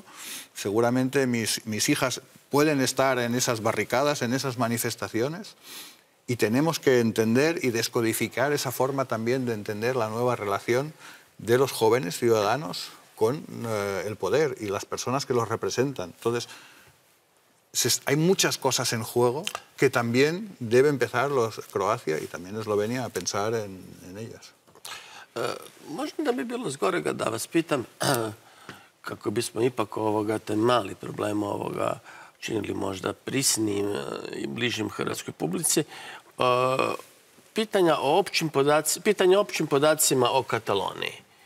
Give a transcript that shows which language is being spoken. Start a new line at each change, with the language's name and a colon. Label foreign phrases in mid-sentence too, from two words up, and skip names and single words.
Spanish: Seguramente mis hijas pueden estar en esas barricadas, en esas manifestaciones, y tenemos que entender y descodificar esa forma también de entender la nueva relación de los jóvenes ciudadanos con el poder y las personas que los representan. Entonces, hay muchas cosas en juego que también debe empezar Croacia y también Eslovenia a pensar en ellas.
Croatian: Možda da bi bilo zgorega da vas pitam, kako bismo ipak taj mali problem činili možda prisnijim i bližim hrvatskoj publici, pitanja o općim podacima o Kataloniji.